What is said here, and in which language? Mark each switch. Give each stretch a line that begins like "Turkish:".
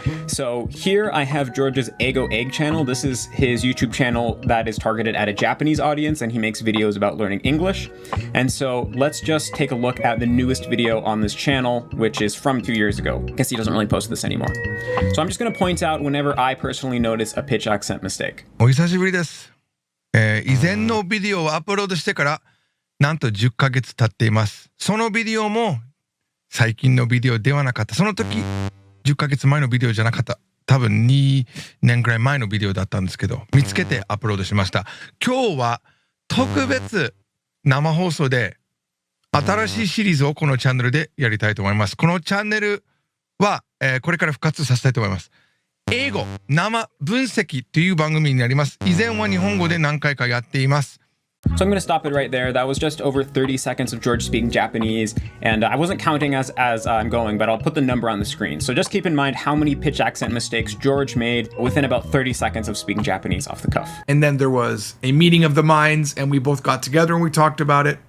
English: So here I have George's Ego Egg channel. This is his YouTube channel that is targeted at a Japanese audience, and he makes videos about learning English. And so let's just take a look at the newest video on this channel, which is from 2 years ago. I guess he doesn't really post this anymore. So I'm just going to point out whenever I personally notice a pitch accent mistake.
Japanese: お久しぶりです。以前のビデオをアップロードしてからなんと10ヶ月経っています。そのビデオも最近のビデオではなかった。その時10ヶ月前のビデオじゃなかった。多分2年くらい前のビデオだったんですけど、見つけてアップロードしました。今日は特別生放送で新しいシリーズをこのチャンネルでやりたいと思います。このチャンネルは、これから復活させたいと思います。英語生分析という番組になります。以前は日本語で何回かやっています。
English: So I'm going to stop it right there. That was just over 30 seconds of George speaking Japanese, and I wasn't counting as I'm going, but I'll put the number on the screen. So just keep in mind how many pitch accent mistakes George made within about 30 seconds of speaking Japanese off the cuff. And then there was a meeting of the minds, and we both got together and we talked about it.